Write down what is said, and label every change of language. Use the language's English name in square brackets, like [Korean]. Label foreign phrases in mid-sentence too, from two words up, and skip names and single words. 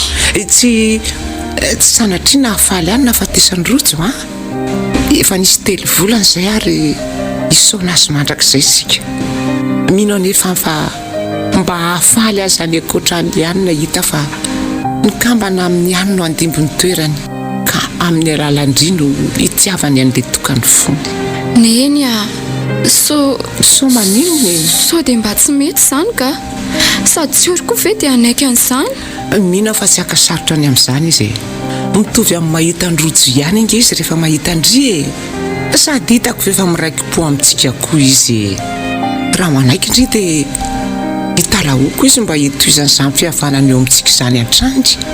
[Malagasy] tsy sanatriana hafaly ihany nafatesany rojo a efa nisy telo volana izay ary isaona azy mandrakizay sika mino anefa fa mba hafaly azy any akoatrany ihany na hita fa nikambana amin'ny ihany no andimbony toerany ka amin'ny alalandri no hitiavany an'ilay tokany fony neny a so maninony so dia mba tsy mety izany ka sady tsy ory koa ve dia anaiky an'izany mino fa tsy akasarotra any amin'izany izy mitovy amin'ny mahita androjo ihany inge izy rehefa mahita andry e sady hitako vefa miraiki-po amintsika koa izy raha manaiky indri dia hitalaoko izy mba hitoizan'izany fihavanana eo amintsika izany an-trandry